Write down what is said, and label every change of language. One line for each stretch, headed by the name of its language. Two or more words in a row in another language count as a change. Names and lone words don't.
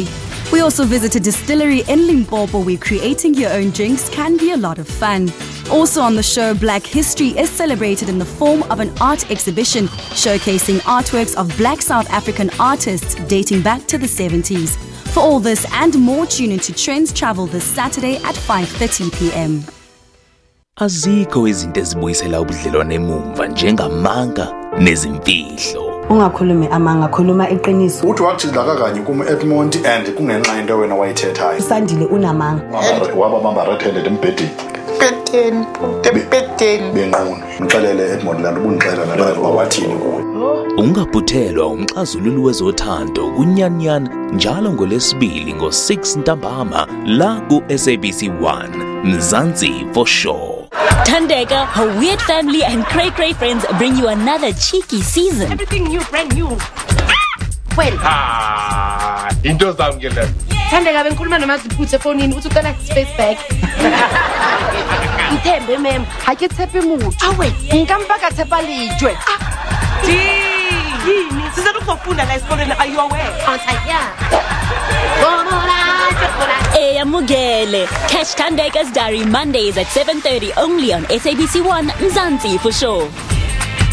English: We also visit a distillery in Limpopo where creating your own drinks can be a lot of fun. Also on the show, Black History is celebrated in the form of an art exhibition showcasing artworks of Black South African artists dating back to the 70s. For all this and more, tune into Trends Travel this Saturday at 5:30 p.m.
Zulu: Azikho izinto ezibuyisela ubudlelwane emumva njengamanga nezimfihlo. Ungakhulumi amanga, khuluma iqiniso.
Xhosa: Uthi wajila kanye kuma Edmond and kungenxa into wena wayithethayo.
Zulu: Usandile unamanga. Wabamba red-handed embhedeni. Peteni. Benqunu. Ngixelele Edmond lana ubunixela nalapha wathini kuwe. Ungaphuthelwa umxazululi wezothando kunyanyana njalo ngoLesibili ngo6 ntambama la ku SABC 1 Mzansi
English: for sure. Tandega, her weird family and cray-cray friends bring you another cheeky season. Everything new, brand new. Well.
Zulu: Into zami ke la. Tandega bengikhuluma nomaziputhe efonini uthi ucela
English: space back.
Southern Sotho: Ithembe mem, ha ke tshepe motho. Awe, nkampa ka tshepa lejwe.
Zulu: Yini? Sizathu ukufunda la esikoleni,
English: are you aware? Yeah. Eyamugele. Catch Tandeka's Diary Mondays at 7:30 only on SABC 1
Zulu: Mzansi
English: for sure.